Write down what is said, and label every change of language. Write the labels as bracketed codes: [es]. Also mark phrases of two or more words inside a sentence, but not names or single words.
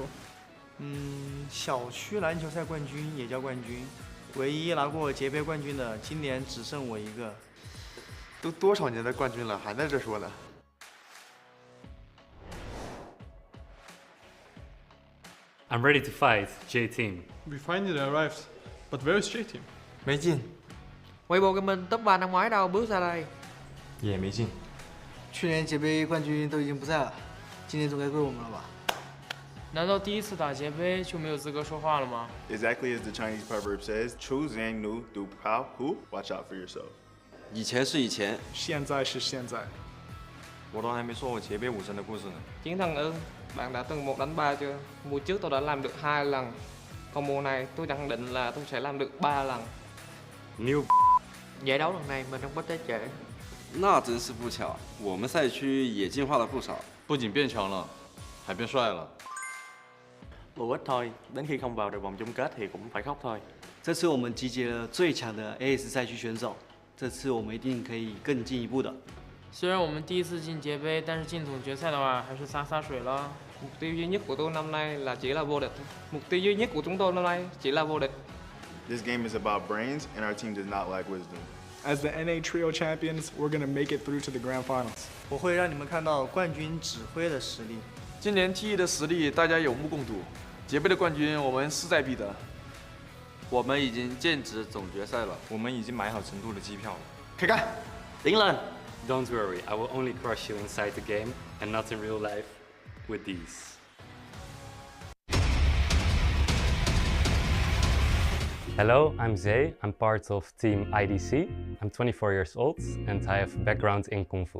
[zh] 小区篮球赛冠军也叫冠军，唯一拿过节杯冠军的，今年只剩我一个。都多少年的冠军了，还在这说呢？ [en] I'm ready to fight, J Team. We finally arrived, but where is J Team? [zh] 没进。 [vi] Weibo Gaming top 3 năm ngoái đâu bước ra đây. [zh] 也没进。去年节杯冠军都已经不在了，今年总该归我们了吧？难道第一次打节杯就没有资格说话了吗 [en] Exactly as the Chinese proverb says, [zh] 出人奴独跑虎 [en] watch out for yourself. [zh] 以前是以前，现在是现在。我都还没说我节杯武神的故事呢。 [vi] Chiến thần ưng, bạn đã từng 1 đánh 3 chưa? Mùa trước tôi đã làm được 2 lần, còn mùa này tôi khẳng định là tôi sẽ làm được 3 lần. [en] New. [vi] Giải đấu lần này mình không có tới trễ. [zh] 那真是不巧，我们赛区也进化了不少，不仅变强了，还变帅了。 [vi] Bù ít thôi, đến khi không vào được vòng chung kết thì cũng phải khóc thôi. [zh] 这次我们集结了最强的 AS 赛区选手，这次我们一定可以更进一步的。虽然我们第一次进节杯，但是进总决赛的话还是xa水了。 [vi] Mục tiêu duy nhất của tôi năm nay là chỉ là vô địch. Mục tiêu duy nhất của chúng tôi năm nay chỉ là vô địch. [en] This game is about brains, and our team does not lack wisdom. As the NA Trio champions, we're gonna make it through to the grand finals. [zh] 我会让你们看到冠军指挥的实力。今年 T1的实力大家有目共睹，节杯的冠军我们势在必得。我们已经剑指总决赛了，我们已经买好成都的机票了。开干！ [vi] 顶 lên! [en] Don't worry, I will only crush you inside the game and not in real life with these. Hello, I'm Zay. I'm part of Team IDC. I'm 24 years old and I have a background in Kung Fu.